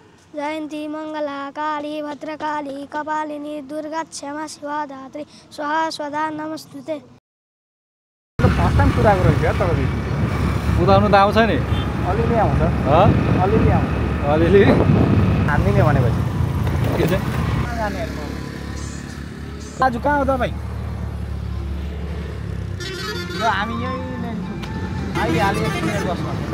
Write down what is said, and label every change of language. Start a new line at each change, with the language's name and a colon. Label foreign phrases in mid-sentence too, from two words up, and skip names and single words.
Sanskrit: जयन्ती मङ्गला काली भद्रकाली कपालिनी दुर्गा क्षमा शिवा धात्री स्वाहा स्वधा नमस्तुते।
English: first time
Nepali: कुदाएको रहेछ यार तपाईँ कुदाउनु त आउँछ नि अलिअलि आउँछ अलिअलि आउँछ अलिअलि हान्दिने भनेपछि के चाहिँ आज कहाँ हो तपाईँ हामी यहीँ आइहाल्यो 1 मिनट बस्नु